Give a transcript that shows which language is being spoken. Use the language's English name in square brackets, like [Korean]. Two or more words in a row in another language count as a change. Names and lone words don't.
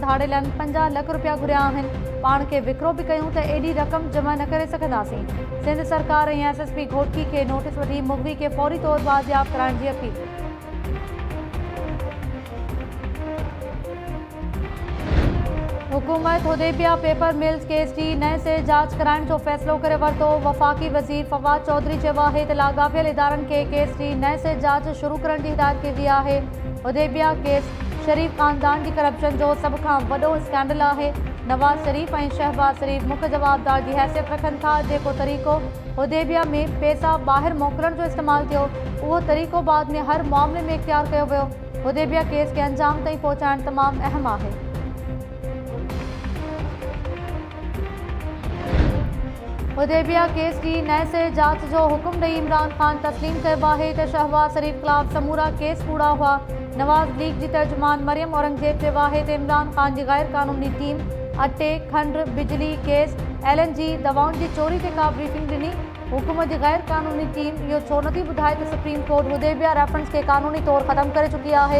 [Sindhi] धाड़ेलनि 50 लाख रुपया घुरिया आहिनि पाण खे विकिरो बि कयूं त एॾी रक़म जमा न करे सघंदासीं। सिंध सरकार ऐं SSP घोटकी खे नोटिस वठी मुग़वी खे फौरी तौरु बाज़ियाब कराइण जी अपील। हुकूमत हुदैबिया पेपर मिल्स केस जी नए से जांच कराइण जो फ़ैसिलो करे वरितो। वफ़ाक़ी वज़ीर फवाद चौधरी चयो आहे त लाॻापियल इदारनि खे केस जी नए से जांच शुरू करण जी हिदायत कई वई आहे। हुदैबिया केस शरीफ़ ख़ानदान जी करप्शन जो सभ खां वॾो स्कैंडल आहे। नवाज़ शरीफ़ ऐं शहबाज शरीफ़ मुख्य जवाबदार जी हैसियत रखनि था। जेको तरीक़ो हुदैबिया में पैसा ॿाहिरि मोकिलण जो इस्तेमालु थियो उहो तरीक़ो बाद में हर मामले में इख्तियार कयो वियो। हुदैबिया केस खे अंजाम ताईं पहुचाइण तमामु अहम आहे। हुदैबिया केस जी नए से जांच जो हुक्म ॾेई इमरान ख़ान तस्लीम कयो आहे त शहबाज शरीफ़ ख़िलाफ़ समूरा केस कूड़ा हुआ। नवाज़ लीग जी तर्जुमान मरियम औरंगज़ेब चयो आहे त इमरान ख़ान जी गैर क़ानूनी टीम अटे खंड बिजली गैस LNG दवाउनि जी चोरी ते का ब्रीफिंग ॾिनी। हुकूमत जी गैर क़ानूनी टीम इहो छो नथी ॿुधाए त सुप्रीम कोर्ट हुदैबिया रेफरेंस खे क़ानूनी तौरु ख़तमु करे चुकी आहे।